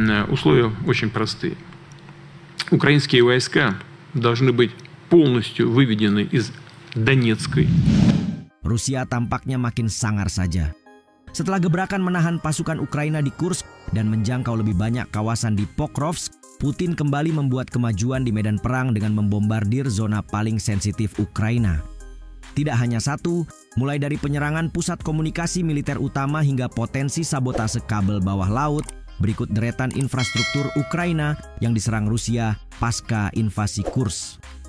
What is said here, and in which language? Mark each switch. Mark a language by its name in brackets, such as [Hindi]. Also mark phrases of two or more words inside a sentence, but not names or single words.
[Russian] условия очень простые. Украинские войска должны быть полностью выведены из Donetской. [Indonesian] Rusia tampaknya makin sangar saja. Setelah gebrakan menahan pasukan Ukraina di Kursk dan menjangkau lebih banyak kawasan di Pokrovsk, Putin kembali membuat kemajuan di medan perang dengan membombardir zona paling sensitif Ukraina. Tidak hanya satu, mulai dari penyerangan pusat komunikasi militer utama hingga potensi sabotase kabel bawah laut, berikut deretan infrastruktur Ukraina yang diserang Rusia pasca invasi Kursk.